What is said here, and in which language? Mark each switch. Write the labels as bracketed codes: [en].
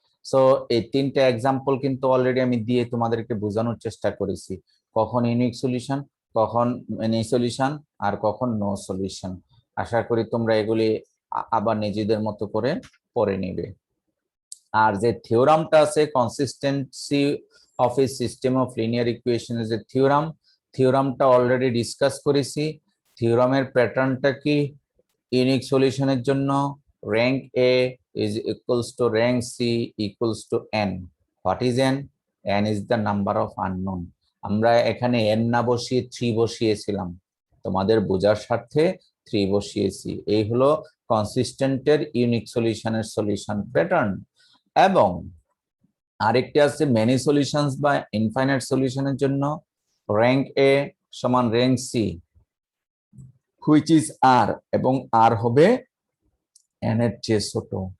[bn] So এই তিনটা example কিন্তু অলরেডি আমি দিয়ে তোমাদেরকে বোঝানোর চেষ্টা করেছি, কখন ইউনিক সলিউশন, কখন মেনি সলিউশন, আর কখন নো সলিউশন। আশা করি তোমরা এগুলি আবার নিজেদের মতো করে পড়ে নিবে। আর যে থিওরামটা আছে [en] consistency of a system of linear equation [bn] এর যে থিওরামটা অলরেডি ডিসকাস করেছি। থিওরামের প্যাটার্নটা কি? ইউনিক সলিউশনের জন্য [en] rank A is equals to rank C equals to n. What is n? n is the number of unknown. [bn] আমরা এখানে n না বসিয়ে 3 বসিয়েছিলাম, তোমাদের বোঝার স্বার্থে 3 বসিয়েছি। এই হলো কনসিস্টেন্টের ইউনিক সলিউশনের সলিউশন প্যাটার্ন। এবং আরেকটি আছে মেনি সলিউশনস বা ইনফাইনাইট সলিউশনের জন্য rank A সমান rank C [en] which is r, [bn] এবং r হবে n এর চেয়ে ছোট।